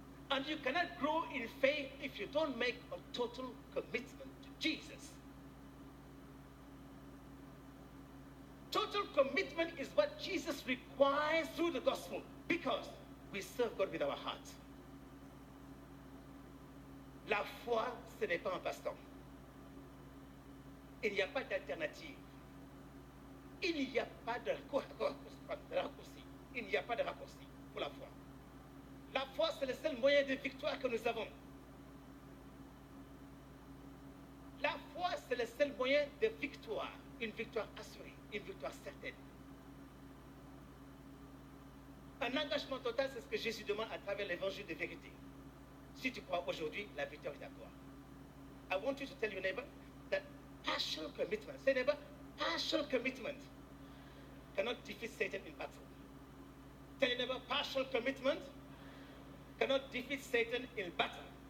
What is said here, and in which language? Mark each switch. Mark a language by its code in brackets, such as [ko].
[en] And you cannot grow in faith if you don't make a total commitment to Jesus. Total commitment is what Jesus requires through the gospel because we serve God with our hearts. [fr] La foi, ce n'est pas un passe-temps. Il n'y a pas d'alternative. Il n'y a pas de raccourci. Il n'y a pas de raccourci pour la foi. La foi, c'est le seul moyen de victoire que nous avons. La foi, c'est le seul moyen de victoire. Une victoire assurée, une victoire certaine. Un engagement total, c'est ce que Jésus demande à travers l'évangile de vérité. Si tu crois aujourd'hui, la victoire est à toi. [en] I want you to tell your neighbor that partial commitment, say neighbor, partial commitment cannot defeat Satan in battle. Tell your neighbor, partial commitment cannot defeat Satan in battle.